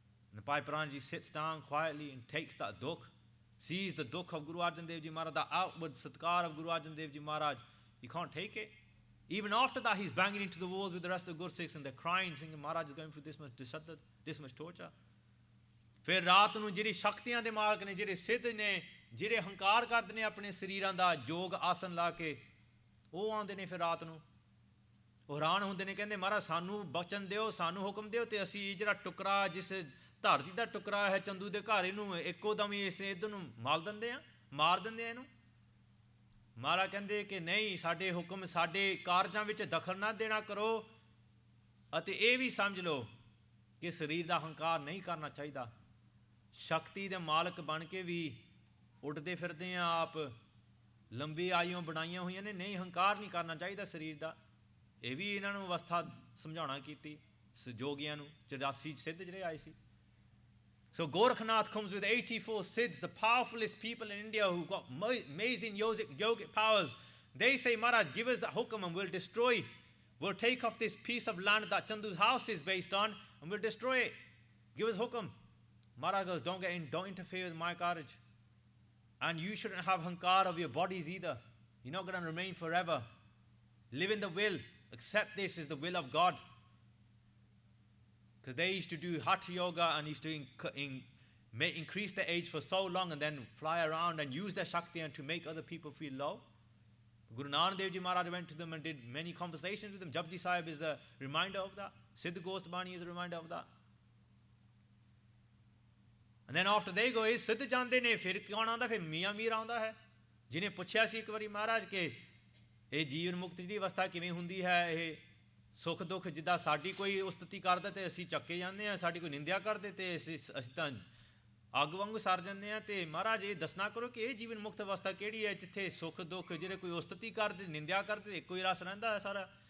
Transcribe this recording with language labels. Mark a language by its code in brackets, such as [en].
[en] And the Bhai Pranaji sits down quietly and takes that dukh, sees the dukh of Guru Arjan Dev Ji Maharaj, the outward satkar of Guru Arjan Dev Ji Maharaj. He can't take it. Even after that, he's banging into the walls with the rest of the Gursikhs and they're crying, saying, Maharaj is going through this much dishaddad, this much torture. [pa] ਫਿਰ ਰਾਤ ਨੂੰ ਜਿਹੜੀ ਸ਼ਕਤੀਆਂ ਦੇ ਮਾਲਕ ਨੇ, ਜਿਹੜੇ ਸਿੱਧ ਨੇ, ਜਿਹੜੇ ਹੰਕਾਰ ਕਰਦੇ ਨੇ ਆਪਣੇ ਸਰੀਰਾਂ ਦਾ ਯੋਗ ਆਸਨ ਲਾ ਕੇ, ਉਹ ਆਉਂਦੇ ਨੇ ਫਿਰ ਰਾਤ ਨੂੰ। ਉਹ ਹੈਰਾਨ ਹੁੰਦੇ ਨੇ, ਕਹਿੰਦੇ ਮਹਾਰਾਜ ਸਾਨੂੰ ਬਚਨ ਦਿਓ, ਸਾਨੂੰ ਹੁਕਮ ਦਿਓ ਤੇ ਅਸੀਂ ਜਿਹੜਾ ਟੁਕੜਾ, ਜਿਸ ਧਰਤੀ ਦਾ ਟੁਕੜਾ ਹੈ ਚੰਦੂ ਦੇ ਘਰ, ਇਹਨੂੰ ਇੱਕੋ ਦਮ ਹੀ ਇਸ ਇੱਧਰ ਨੂੰ ਮਾਰ ਦਿੰਦੇ ਆ, ਮਾਰ ਦਿੰਦੇ ਆ ਇਹਨੂੰ। ਮਹਾਰਾਜ ਕਹਿੰਦੇ ਕਿ ਨਹੀਂ, ਸਾਡੇ ਹੁਕਮ, ਸਾਡੇ ਕਾਰਜਾਂ ਵਿੱਚ ਦਖਲ ਨਾ ਦੇਣਾ ਕਰੋ, ਅਤੇ ਇਹ ਵੀ ਸਮਝ ਲਓ ਕਿ ਸਰੀਰ ਦਾ ਹੰਕਾਰ ਨਹੀਂ ਕਰਨਾ ਚਾਹੀਦਾ। ਸ਼ਕਤੀ ਦੇ ਮਾਲਕ ਬਣ ਕੇ ਵੀ ਉੱਡਦੇ ਫਿਰਦੇ ਆ ਆਪ, ਲੰਬੀ ਆਯੂਆਂ ਬਣਾਈਆਂ ਹੋਈਆਂ ਨੇ, ਨਹੀਂ ਹੰਕਾਰ ਨਹੀਂ ਕਰਨਾ ਚਾਹੀਦਾ ਸਰੀਰ ਦਾ। ਇਹ ਵੀ ਇਹਨਾਂ ਨੂੰ ਅਵਸਥਾ ਸਮਝਾਉਣਾ ਕੀਤੀ ਜੋਗੀਆਂ ਨੂੰ, 84 ਸਿੱਧ ਜਿਹੜੇ ਆਏ ਸੀ। [en] So Gorakhnath comes with 84 Siddhs, the powerfulest people in India who got amazing yogic powers. They say, Maharaj, give us the hukam and we'll destroy. We'll take off this piece of land that Chandu's house is based on and we'll destroy it. Give us hukam. Maharaj goes, don't get in, don't interfere with my courage. And you shouldn't have hankar of your bodies either. You're not going to remain forever. Live in the will. Accept this is the will of God. Because they used to do Hatha Yoga and used to increase their age for so long and then fly around and use their Shakti and to make other people feel low. Guru Nanak Dev Ji Maharaj went to them and did many conversations with them. Japji Sahib is a reminder of that. Siddha Gostabani is a reminder of that. And then after they go, [pa] ਇਹ ਸਿੱਧ ਜਾਂਦੇ ਨੇ, ਫਿਰ ਕੌਣ ਆਉਂਦਾ? ਫਿਰ ਮੀਆਂ ਮੀਰ ਆਉਂਦਾ ਹੈ, ਜਿਹਨੇ ਪੁੱਛਿਆ ਸੀ ਇੱਕ ਵਾਰੀ ਮਹਾਰਾਜ ਕਿ ਇਹ ਜੀਵਨ ਮੁਕਤ ਦੀ ਅਵਸਥਾ ਕਿਵੇਂ ਹੁੰਦੀ ਹੈ, ਇਹ ਸੁੱਖ ਦੁੱਖ ਜਿੱਦਾਂ ਸਾਡੀ ਕੋਈ ਉਸਤਤੀ ਕਰਦਾ ਤੇ ਅਸੀਂ ਚੱਕੇ ਜਾਂਦੇ ਹਾਂ, ਸਾਡੀ ਕੋਈ ਨਿੰਦਿਆ ਕਰਦੇ ਤੇ ਅਸੀਂ ਤਾਂ ਅੱਗ ਵਾਂਗੂ ਸਰ ਜਾਂਦੇ ਹਾਂ, ਤੇ ਮਹਾਰਾਜ ਇਹ ਦੱਸਣਾ ਕਰੋ ਕਿ ਇਹ ਜੀਵਨ ਮੁਕਤ ਅਵਸਥਾ ਕਿਹੜੀ ਹੈ ਜਿੱਥੇ ਸੁੱਖ ਦੁੱਖ ਜਿਹੜੇ ਕੋਈ ਉਸਤਤੀ ਕਰਦੇ ਨਿੰਦਿਆ ਕਰਦੇ ਇੱਕੋ ਹੀ ਰਸ ਰਹਿੰਦਾ ਹੈ ਸਾਰਾ।